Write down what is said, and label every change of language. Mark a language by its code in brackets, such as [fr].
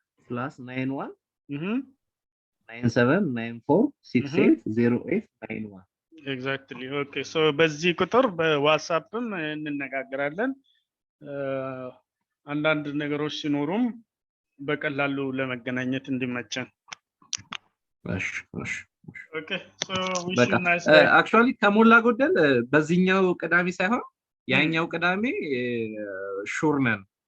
[am] +91 97 94 68 08 91 ኤግዛክትሊ ኦኬ ሶ በዚህ ቁጥር በዋትስአፕም እንነጋገራለን አንዳንድ ነገሮች ሲኖሩም በቀላሉ ለመገናኘት እንዲመቸን እሺ እሺ [en] Okay, so wish you nice day. [am] Actually ከሞላ ጎደል በዚህኛው ቅዳሜ ሳይሆን ያኛው ቅዳሜ ሹር ነን